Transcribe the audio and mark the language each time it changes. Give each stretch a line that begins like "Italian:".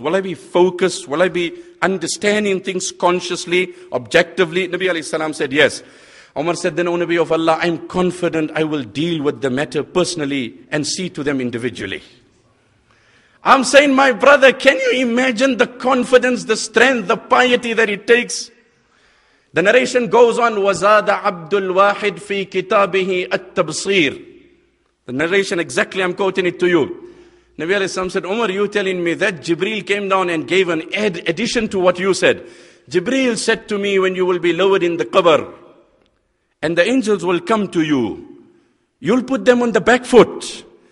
English: Will I be focused? Will I be understanding things consciously, objectively? Nabi alayhi salam said, yes. Umar said, then O Nabi of Allah, I'm confident I will deal with the matter personally and see to them individually. I'm saying, my brother, can you imagine the confidence, the strength, the piety that it takes? The narration goes on,
Arabic: وَزَادَ عَبْدُ الْوَاحِدْ فِي كِتَابِهِ التَّبْصِيرِ.
English: The narration, exactly, I'm quoting it to you. Nabi alayhi salam said, Umar, you telling me that Jibreel came down and gave an addition to what you said. Jibreel said to me, when you will be lowered in the qabr, and the angels will come to you, you'll put them on the back foot.